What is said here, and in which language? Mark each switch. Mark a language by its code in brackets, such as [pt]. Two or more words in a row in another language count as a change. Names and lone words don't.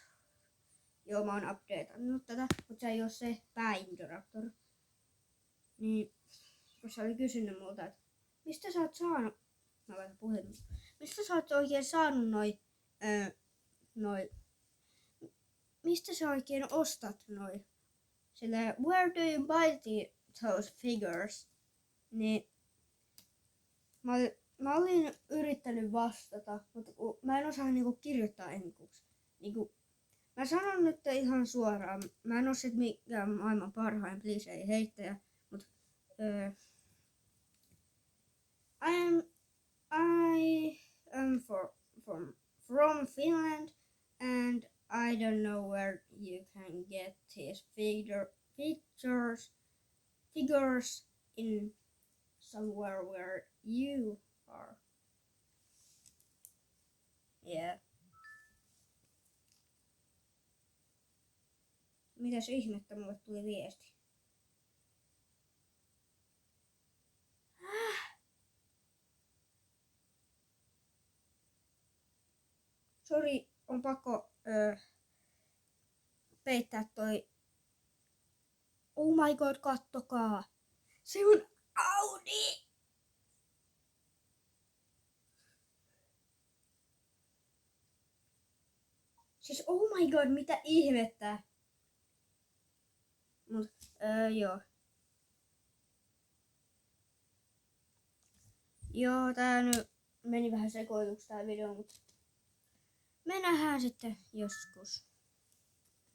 [fi] Joo, mä oon updateannut tätä, mutta se ei oo se pää-Indoraptor. Niin, kun se oli kysynyt multa, että mistä sä oot saanut, mä laitan puhelimen, mistä sä oot oikein saanut mistä sä oikein ostat noi? [en] Sillä where do you buy those figures? [fi] Niin mä olin yrittänyt vastata, mutta mä en osaa niinku kirjoittaa englanniksi. Niinku, mä sanon nyt ihan suoraan, mä en oo sit mikään maailman parhain klisee heittäjä, mutta [en] I am from Finland and I don't know where you can get these figures in somewhere where you are. Yeah. [fi] Mitäs ihmettä mulle tuli viesti? Sori, on pakko peittää toi. [en] Oh my god, [fi] kattokaa. Se on Audi! Siis [en] oh my god, [fi] mitä ihmettä. Mut joo. Joo, tää nyt meni vähän sekoiluksi tää video, mutta me nähdään sitten joskus.